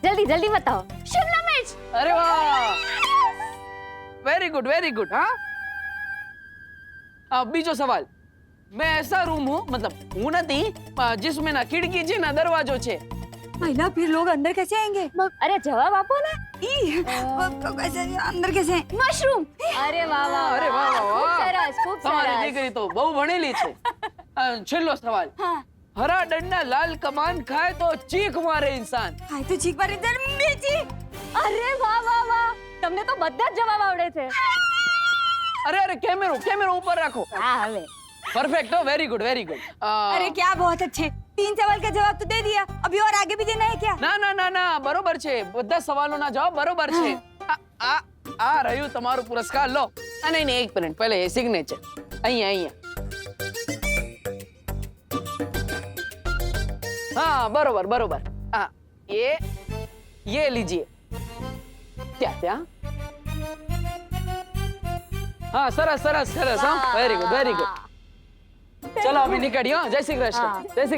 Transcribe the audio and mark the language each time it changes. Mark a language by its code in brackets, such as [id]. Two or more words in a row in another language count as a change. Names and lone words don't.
[hi] जल्दी जल्दी बताओ। शिमला मिर्च। अरे वाह, [en] very good very good. [hi] हाँ, अब बीजो सवाल, मैं ऐसा रूम हूँ, मतलब हूँ नहीं, जिसमें ना खिड़की छे ना दरवाजो छे। महिला फिर लोग अंदर कैसे आएंगे? [gu] અરે જવાબ આપો ના। [hi] कैसे अंदर कैसे? मशरूम। अरे वाह वाह, अरे वाह वाह खूब वाह, [gu] સરસ ખૂબ તમારી सरस। દીકરી તો બહુ ભણેલી છે। છેલ્લો સવાલ, [hi] हाँ। हरा डंडा लाल कमान खाय तो चीख मारे [gu] इंसान। [hi] हाय तो चीख मारे इधर मिर्ची। अरे वाह वाह वाह, [gu] તમને તો બધા જ જવાબ આવડે છે। [hi] अरे अरे, कैमरो ऊपर रखो। [gu] હા હવે [hi] परफेक्ट हो, [en] very good very good. [hi] अरे क्या बहुत अच्छे, 3 सवाल का जवाब तो दे दिया, अभी और आगे भी देना है क्या? [gu] ના ના ના ના, બરોબર છે, બધા સવાલોના જવાબ બરોબર છે। આ રહ્યું તમારું પુરસ્કાર, લો। નહીં નહીં, એક મિનિટ, પહેલે સિગ્નેચર અહીંયા અહીંયા। હા બરોબર બરોબર। [hi] हाँ, ये लीजिए। क्या क्या? [gu] હા સરસ સરસ સરસ। [hi] हाँ [en] very good very good. [hi] चलो अभी निकलियो। जय श्री कृष्ण। जय श्री